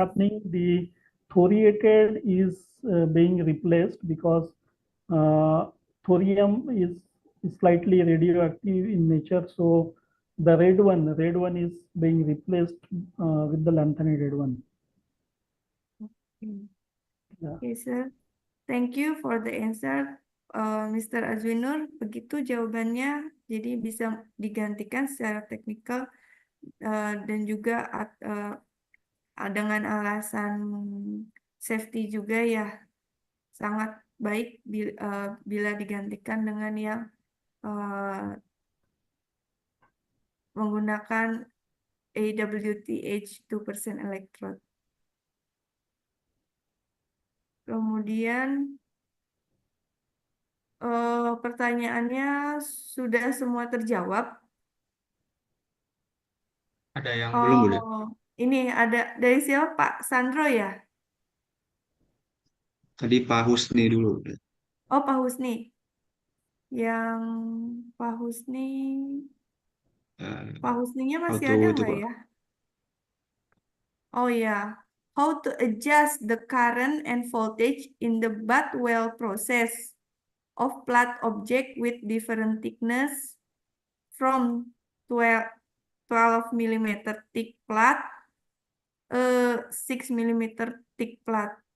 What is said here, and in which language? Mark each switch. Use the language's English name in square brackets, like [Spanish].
[English] happening, the thoriated is being replaced because thorium is slightly radioactive in nature. So the red one is being replaced with the lanthanated one. Okay. Yeah. Okay, sir. Thank you for the answer, Mr. Azwinur. [Indonesian] Begitu jawabannya, jadi bisa digantikan secara teknikal dan juga dengan alasan safety juga ya, sangat baik bila digantikan dengan yang menggunakan AWTH 2% electrode. Kemudian pertanyaannya sudah semua terjawab. Ada yang belum, Bu? Ini ada dari siapa, Pak Sandro ya? Tadi Pak Husni dulu. Oh, Pak Husni. Yang Pak Husni, Pak Husninya masih ada itu, nggak Pak? ya? [English] Oh ya, how to adjust the current and voltage in the butt weld process of flat object with different thickness from 12 mm thick plat, 6 mm thick plat.